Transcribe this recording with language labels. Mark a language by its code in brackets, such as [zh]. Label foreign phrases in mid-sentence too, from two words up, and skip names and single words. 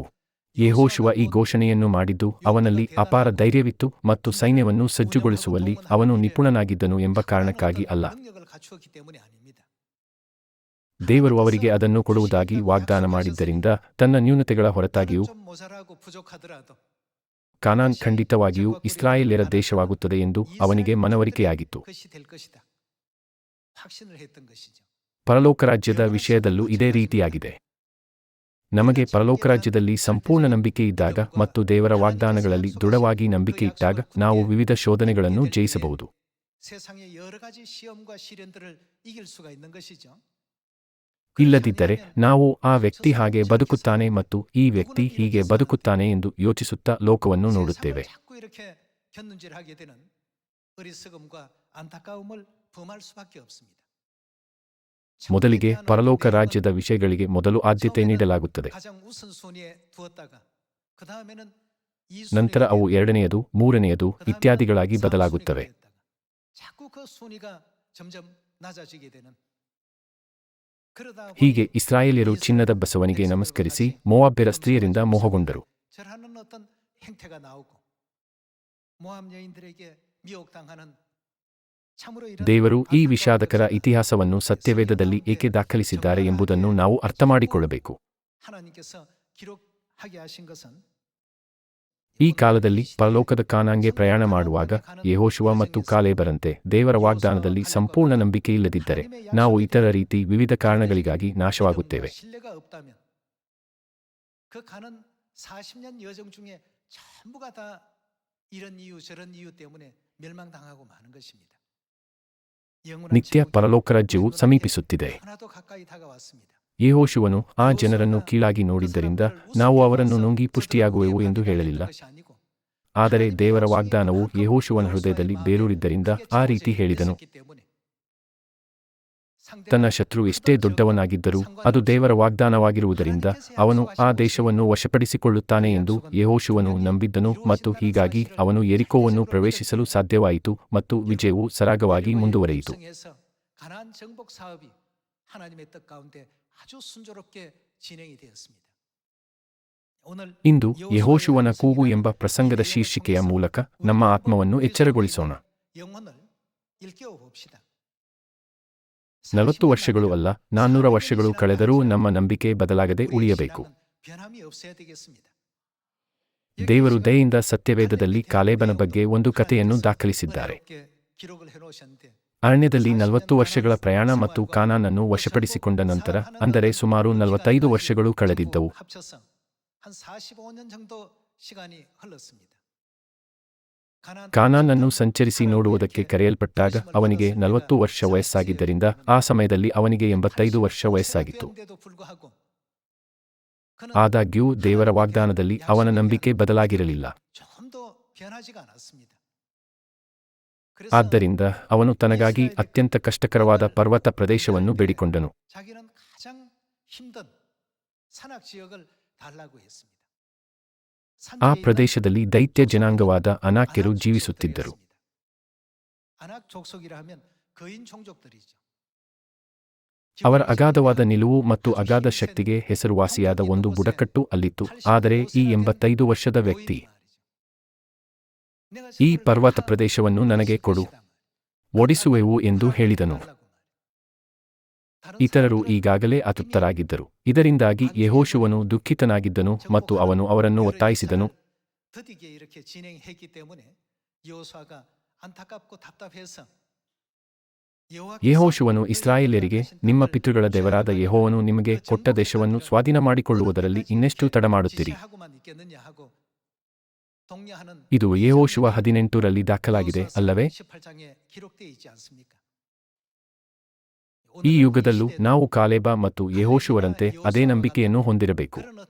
[kn] ಯೆಹೋಶುವ ಈ ಘೋಷಣೆಯನ್ನು ಮಾಡಿದ್ದು ಅವನಲ್ಲಿ ಅಪಾರ ಧೈರ್ಯವಿತ್ತು ಮತ್ತು ಸೈನ್ಯವನ್ನು ಸಜ್ಜುಗೊಳಿಸುವಲ್ಲಿ ಅವನು ನಿಪುಣನಾಗಿದ್ದನು ಎಂಬ ಕಾರಣಕ್ಕಾಗಿ ಅಲ್ಲ. ದೇವರು ಅವರಿಗೆ ಅದನ್ನು ಕೊಡುವುದಾಗಿ ವಾಗ್ದಾನ ಮಾಡಿದ್ದರಿಂದ ತನ್ನ ನ್ಯೂನತೆಗಳ ಹೊರತಾಗಿಯೂ [ko] 좀 모자라고 부족하더라도 [kn] ಕಾನಾನ್ ಖಂಡಿತವಾಗಿಯೂ ಇಸ್ರಾಯೇಲ್ಯರ ದೇಶವಾಗುತ್ತದೆ ಎಂದು ಅವನಿಗೆ ಮನವರಿಕೆಯಾಗಿತ್ತು. [ko] 것이 될 것이다. 확신을 했던 것이죠. [kn] ಪರಲೋಕ ರಾಜ್ಯದ ವಿಷಯದಲ್ಲೂ ಇದೇ ರೀತಿಯಾಗಿದೆ. ನಮಗೆ ಪರಲೋಕ ರಾಜ್ಯದಲ್ಲಿ ಸಂಪೂರ್ಣ ನಂಬಿಕೆ ಇದ್ದಾಗ ಮತ್ತು ದೇವರ ವಾಗ್ದಾನಗಳಲ್ಲಿ ದೃಢವಾಗಿ ನಂಬಿಕೆ ಇಟ್ಟಾಗ ನಾವು ವಿವಿಧ ಶೋಧನೆಗಳನ್ನು ಜಯಿಸಬಹುದು. [ko] 세상의 여러 가지 시험과 시련들을 이길 수가 있는 것이죠. [kn] ಇಲ್ಲದಿದ್ದರೆ ನಾವು ಆ ವ್ಯಕ್ತಿ ಹಾಗೆ ಬದುಕುತ್ತಾನೆ ಮತ್ತು ಈ ವ್ಯಕ್ತಿ ಹೀಗೆ ಬದುಕುತ್ತಾನೆ ಎಂದು ಯೋಚಿಸುತ್ತಾ ಲೋಕವನ್ನು ನೋಡುತ್ತೇವೆ. [ko] 세상을 자꾸 이렇게 견눈질하게 되는 어리석음과 안타까움을 범할 수밖에 없습니다. [kn] ಮೊದಲಿಗೆ ಪರಲೋಕ ರಾಜ್ಯದ ವಿಷಯಗಳಿಗೆ ಮೊದಲು ಆದ್ಯತೆ ನೀಡಲಾಗುತ್ತದೆ. [ko] 가장 우선순위에 두었다가 그다음에는 [kn] ನಂತರ ಅವು ಎರಡನೆಯದು, ಮೂರನೆಯದು ಇತ್ಯಾದಿಗಳಾಗಿ ಬದಲಾಗುತ್ತವೆ. [ko] 자꾸 그 순위가 점점 낮아지게 되는 [kn] ಹೀಗೆ ಇಸ್ರಾಯೇಲ್ಯರು ಚಿನ್ನದ ಬಸವನಿಗೆ ನಮಸ್ಕರಿಸಿ ಮೋವಾಬ್ಯರ ಸ್ತ್ರೀಯರಿಂದ ಮೋಹಗೊಂಡರು. [ko] 절하는 어떤 행태가 나오고 모압 여인들에게 미혹당하는 참으로 이런 [kn] ದೇವರು ಈ ವಿಷಾದಕರ ಇತಿಹಾಸವನ್ನು ಸತ್ಯವೇದದಲ್ಲಿ ಏಕೆ ದಾಖಲಿಸಿದ್ದಾರೆ ಎಂಬುದನ್ನು ನಾವು ಅರ್ಥಮಾಡಿಕೊಳ್ಳಬೇಕು. [ko] 하나님께서 기록하게 하신 것은 [kn] ಈ ಕಾಲದಲ್ಲಿ ಪರಲೋಕದ ಕಾನಾನ್ಗೆ ಪ್ರಯಾಣ ಮಾಡುವಾಗ ಯೆಹೋಶುವ ಮತ್ತು ಕಾಲೇಬರಂತೆ ದೇವರ ವಾಗ್ದಾನದಲ್ಲಿ ಸಂಪೂರ್ಣ ನಂಬಿಕೆ ಇಲ್ಲದಿದ್ದರೆ ನಾವು ಇತರ ರೀತಿ ವಿವಿಧ ಕಾರಣಗಳಿಗಾಗಿ ನಾಶವಾಗುತ್ತೇವೆ. [ko] 신뢰가 없다면 그 가는 40년 여정 중에 전부가 다 이런 이유 저런 이유 때문에 멸망당하고 마는 것입니다. 영원한 [kn] ನಿತ್ಯ [ko] 지옥이 [kn] ಪರಲೋಕ ರಾಜ್ಯವು ಸಮೀಪಿಸುತ್ತಿದೆ. [ko] 하나도 가까이 다가왔습니다. [kn] ಯೆಹೋಶುವನು ಆ ಜನರನ್ನು ಕೀಳಾಗಿ ನೋಡಿದ್ದರಿಂದ ನಾವು ಅವರನ್ನು ನುಂಗಿ ಪುಷ್ಟಿಯಾಗುವೆವು ಎಂದು ಹೇಳಲಿಲ್ಲ. ಆದರೆ ದೇವರ ವಾಗ್ದಾನವು ಯೆಹೋಶುವನ ಹೃದಯದಲ್ಲಿ ಬೇರೂರಿದ್ದರಿಂದ ಆ ರೀತಿ ಹೇಳಿದನು. ತನ್ನ ಶತ್ರು ಎಷ್ಟೇ ದೊಡ್ಡವನಾಗಿದ್ದರೂ ಅದು ದೇವರ ವಾಗ್ದಾನವಾಗಿರುವುದರಿಂದ ಅವನು ಆ ದೇಶವನ್ನು ವಶಪಡಿಸಿಕೊಳ್ಳುತ್ತಾನೆ ಎಂದು ಯೆಹೋಶುವನು ನಂಬಿದ್ದನು ಮತ್ತು ಹೀಗಾಗಿ ಅವನು ಯೆರಿಕೋವನ್ನು ಪ್ರವೇಶಿಸಲು ಸಾಧ್ಯವಾಯಿತು ಮತ್ತು ವಿಜಯವು ಸರಾಗವಾಗಿ ಮುಂದುವರೆಯಿತು. [ko] 가나안 정복 사업이 하나님의 뜻 가운데 아주 순조롭게 진행이 되었습니다. 오늘 [kn] ಇಂದು ಯೆಹೋಶುವನ ಕೂಗು ಎಂಬ ಪ್ರಸಂಗದ ಶೀರ್ಷಿಕೆಯ ಮೂಲಕ ನಮ್ಮ ಆತ್ಮವನ್ನು ಎಚ್ಚರಗೊಳಿಸೋಣ. [ko] 영혼을 일깨워 봅시다. [kn] 40 ವರ್ಷಗಳು ಅಲ್ಲ, 400 ವರ್ಷಗಳು ಕಳೆದರೂ ನಮ್ಮ ನಂಬಿಕೆ ಬದಲಾಗದೆ ಉಳಿಯಬೇಕು. [ko] 변함이 없어야 되겠습니다. [kn] ದೇವರು ದಯೆಯಿಂದ ಸತ್ಯವೇದದಲ್ಲಿ ಕಾಲೇಬನ ಬಗ್ಗೆ ಒಂದು ಕಥೆಯನ್ನು ದಾಖಲಿಸಿದ್ದಾರೆ. [ko] 기록을 해놓으셨는데 [kn] ಅರಣ್ಯದಲ್ಲಿ 40 ವರ್ಷಗಳ ಪ್ರಯಾಣ ಮತ್ತು ಕಾನಾನನ್ನು ವಶಪಡಿಸಿಕೊಂಡ ನಂತರ, ಅಂದರೆ ಸುಮಾರು 45 ವರ್ಷಗಳು ಕಳೆದಿದ್ದವು. [ko] 합쳐서 한 45년 정도 시간이 흘렀습니다. [kn] ಕಾನಾನನ್ನು ಸಂಚರಿಸಿ ನೋಡುವುದಕ್ಕೆ ಕರೆಯಲ್ಪಟ್ಟಾಗ ಅವನಿಗೆ 40 ವರ್ಷ ವಯಸ್ಸಾಗಿದ್ದರಿಂದ ಆ ಸಮಯದಲ್ಲಿ ಅವನಿಗೆ 85 ವರ್ಷ ವಯಸ್ಸಾಗಿತ್ತು. ಆದಾಗ್ಯೂ ದೇವರ ವಾಗ್ದಾನದಲ್ಲಿ ಅವನ ನಂಬಿಕೆ ಬದಲಾಗಿರಲಿಲ್ಲ. [ko] 조금도 변하지가 않았습니다. [kn] ಆದ್ದರಿಂದ ಅವನು ತನಗಾಗಿ ಅತ್ಯಂತ ಕಷ್ಟಕರವಾದ ಪರ್ವತ ಪ್ರದೇಶವನ್ನು ಬೇಡಿಕೊಂಡನು. [ko] 자기는 가장 힘든 산악 지역을 달라고 했습니다. [kn] ಆ ಪ್ರದೇಶದಲ್ಲಿ ದೈತ್ಯ ಜನಾಂಗವಾದ ಅನಾಕ್ಯರು ಜೀವಿಸುತ್ತಿದ್ದರು. [ko] ಅನಾಕ್ 족속이라 하면 거인 종족들이죠. [kn] ಅವರ ಅಗಾಧವಾದ ನಿಲುವು ಮತ್ತು ಅಗಾಧ ಶಕ್ತಿಗೆ ಹೆಸರುವಾಸಿಯಾದ ಒಂದು ಬುಡಕಟ್ಟು ಅಲ್ಲಿತ್ತು. ಆದರೆ ಈ 85 ವರ್ಷದ ವ್ಯಕ್ತಿ, ಈ ಪರ್ವತ ಪ್ರದೇಶವನ್ನು ನನಗೆ ಕೊಡು, ಓಡಿಸುವೆವು ಎಂದು ಹೇಳಿದನು. ಇತರರು ಈಗಾಗಲೇ ಅತೃಪ್ತರಾಗಿದ್ದರು. ಇದರಿಂದಾಗಿ ಯೆಹೋಶುವನು ದುಃಖಿತನಾಗಿದ್ದನು ಮತ್ತು ಅವನು ಅವರನ್ನು ಒತ್ತಾಯಿಸಿದನು. [ko] 드디게 이렇게 진행했기 때문에 여호수아가 안타깝고 답답해서 [kn] ಯೆಹೋಶುವನು ಇಸ್ರಾಯೇಲ್ಯರಿಗೆ, ನಿಮ್ಮ ಪಿತೃಗಳ ದೇವರಾದ ಯೆಹೋವನು ನಿಮಗೆ ಕೊಟ್ಟ ದೇಶವನ್ನು ಸ್ವಾಧೀನ ಮಾಡಿಕೊಳ್ಳುವುದರಲ್ಲಿ ಇನ್ನೆಷ್ಟು ತಡಮಾಡುತ್ತೀರಿ? ಇದು ಯೆಹೋಶುವ 18ರಲ್ಲಿ ದಾಖಲಾಗಿದೆ ಅಲ್ಲವೇ? ಈ ಯುಗದಲ್ಲೂ ನಾವು ಕಾಲೇಬ ಮತ್ತು ಯೆಹೋಶುವರಂತೆ ಅದೇ ನಂಬಿಕೆಯನ್ನು ಹೊಂದಿರಬೇಕು.